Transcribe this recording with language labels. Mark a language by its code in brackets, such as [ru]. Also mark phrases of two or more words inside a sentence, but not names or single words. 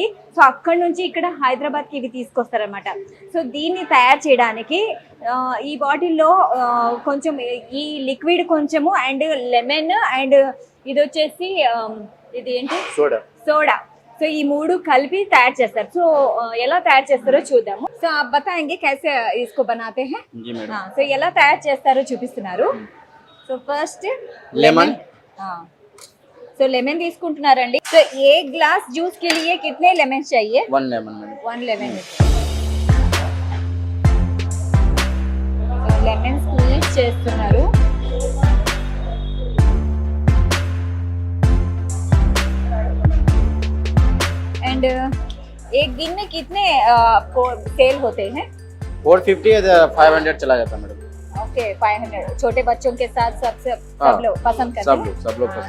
[te] సో అక్కడి నుంచి ఇక్కడ హైదరాబాద్కి ఇవి తీసుకొస్తారనమాట. సో దీన్ని తయారు చేయడానికి ఈ బాటిల్లో కొంచెం ఈ లిక్విడ్ కొంచెము [en] and lemon and [te] ఇది వచ్చేసి ఇది ఏంటి సోడా. సో ఈ 3 కలిపి తయారు చేస్తారు. సో ఎలా తయారు చేస్తారో చూద్దాము. [hi] సో आप बताएंगे कैसे इसको बनाते हैं? [te] సో ఎలా తయారు చేస్తారో చూపిస్తున్నారు. సో [en] first lemon. [te] సో లెమన్ తీసుకుంటున్నారండి. సో [hi] ए ग्लास जूस के लिए कितने लेमन्स चाहिए? 1 लेमन। 1 लेमन. [te] సో [en] lemon squeeze [te] చేస్తున్నారు. [hi] एंड एक दिन में कितने सेल होते हैं? 450 या 500 चला जाता है मैडम। [te] ఓకే, 500. [hi] छोटे बच्चों के साथ सब लोग पसंद करते हैं. सब लोग पसंद.